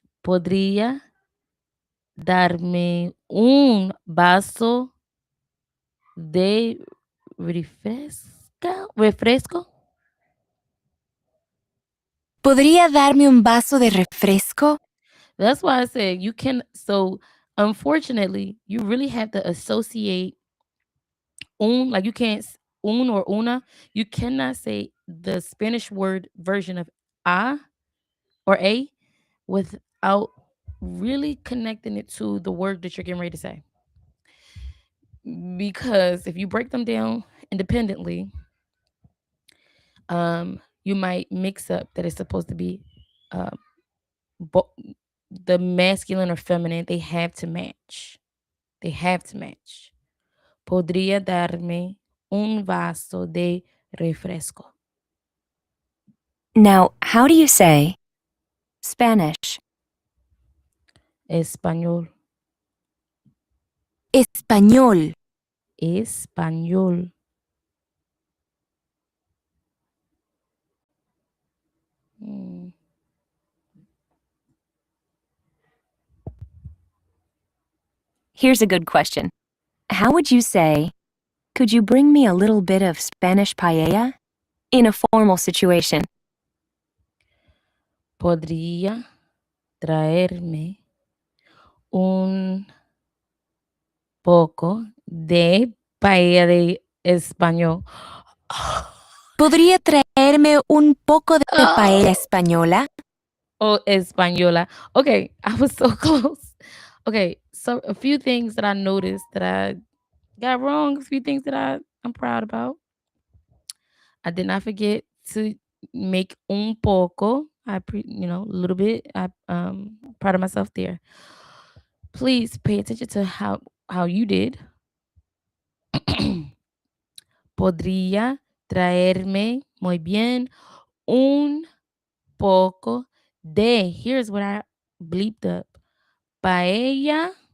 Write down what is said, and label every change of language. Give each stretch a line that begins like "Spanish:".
Spanish: Podría darme un vaso de refresco. ¿Podría darme un vaso de refresco?
English: That's why I said you can. So unfortunately, you really have to associate like you can't un or una. You cannot say the Spanish word version of a or a without really connecting it to the word that you're getting ready to say. Because if you break them down independently, you might mix up that it's supposed to be um, bo- the masculine or feminine. They have to match. They have to match.
Spanish: Podría darme un vaso de refresco.
English: Now, how do you say Spanish?
Spanish: Español. Español. Español. Mm.
English: Here's a good question. How would you say, could you bring me a little bit of Spanish paella? In a formal situation.
Spanish: Podría traerme un poco de paella de español. ¿Podría traerme un poco de paella Oh, española?
English: española. Okay, I was so close. Okay, so a few things that I noticed that I got wrong, a few things that I'm proud about. I did not forget to make
Spanish: un poco.
English: A little bit. I proud of myself there. Please pay attention to how you did.
Spanish: Podría traerme muy bien un poco de.
English: Here's what I bleeped up.
Spanish: Paella